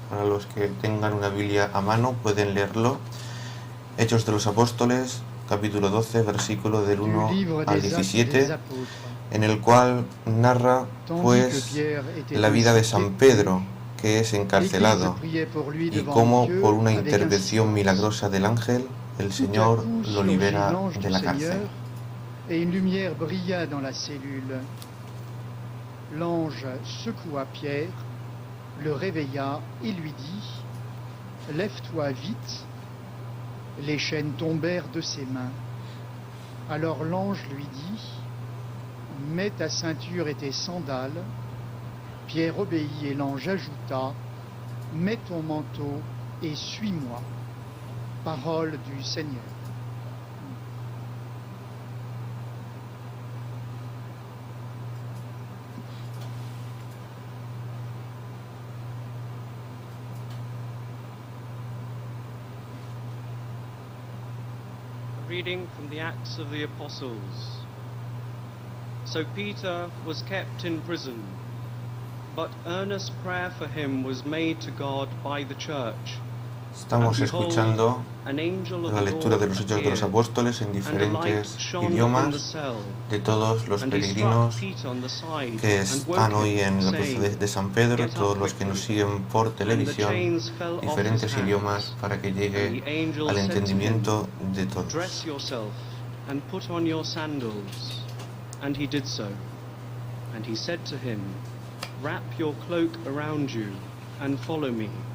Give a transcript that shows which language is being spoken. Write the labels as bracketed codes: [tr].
[es] Para los que tengan una Biblia a mano pueden leerlo. Hechos de los Apóstoles, capítulo 12, versículo del 1 al 17, en el cual narra pues la vida de San Pedro, que es encarcelado, y cómo por una intervención milagrosa del ángel el Señor lo libera de la cárcel. [fr] Et une lumière brilla dans la cellule. L'ange secoua Pierre, le réveilla et lui dit: «Lève-toi vite». Les chaînes tombèrent de ses mains. Alors l'ange lui dit: «Mets ta ceinture et tes sandales». Pierre obéit et l'ange ajouta: «Mets ton manteau et suis-moi». Parole du Seigneur. [en] Reading from the Acts of the Apostles. So Peter was kept in prison, but earnest prayer for him was made to God by the church. [es] Estamos escuchando la lectura de los Hechos de los Apóstoles en diferentes idiomas de todos los peregrinos que están hoy en la plaza de San Pedro, todos los que nos siguen por televisión, diferentes idiomas para que llegue al entendimiento de todos. [en] Dress yourself and put on your sandals. And he did so. And he said to him, wrap your cloak around you and follow me.